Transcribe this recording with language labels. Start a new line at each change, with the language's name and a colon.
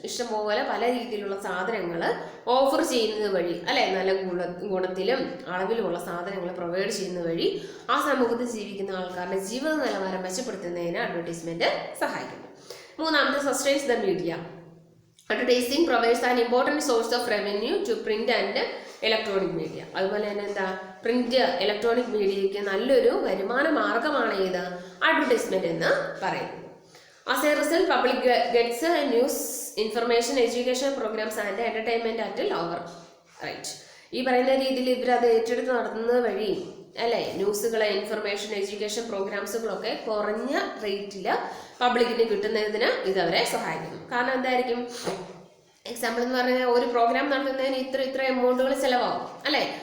Malayalam: ഇഷ്ടംപോലെ പല രീതിയിലുള്ള സാധനങ്ങൾ ഓഫർ ചെയ്യുന്നത് വഴി അല്ലെ, നല്ല ഗുണത്തിലും അളവിലുമുള്ള സാധനങ്ങൾ പ്രൊവൈഡ് ചെയ്യുന്നത് വഴി ആ സമൂഹത്തിൽ ജീവിക്കുന്ന ആൾക്കാരുടെ ജീവിത നിലവാരം മെച്ചപ്പെടുത്തുന്നതിന് അഡ്വർടൈസ്മെന്റ് സഹായിക്കുന്നു. മൂന്നാമത്തെ
English: Sustains the media. Advertising provides an important source of revenue to print and electronic media.
Malayalam: അതുപോലെ തന്നെ എന്താ? പ്രിന്റ് ഇലക്ട്രോണിക് മീഡിയയ്ക്ക് നല്ലൊരു വരുമാന മാർഗമാണ് ഏത്? അഡ്വർടൈസ്മെന്റ് എന്ന് പറയുന്നത്.
English: As a result, public gets news, information, education programs and entertainment at a lower rate.
Malayalam: ഈ പറയുന്ന രീതിയിൽ ഇവരത് ഏറ്റെടുത്ത് നടത്തുന്നത് വഴി അല്ലേ, ന്യൂസുകളെ, ഇൻഫർമേഷൻ, എഡ്യൂക്കേഷൻ പ്രോഗ്രാംസുകളൊക്കെ കുറഞ്ഞ റേറ്റിൽ പബ്ലിക്കിന് കിട്ടുന്നതിന് ഇതവരെ സഹായിക്കുന്നു. കാരണം എന്തായിരിക്കും? എക്സാമ്പിൾ എന്ന് പറഞ്ഞാൽ ഒരു പ്രോഗ്രാം നടത്തുന്നതിന് ഇത്ര എമൗണ്ടുകൾ ചിലവാകും അല്ലേ.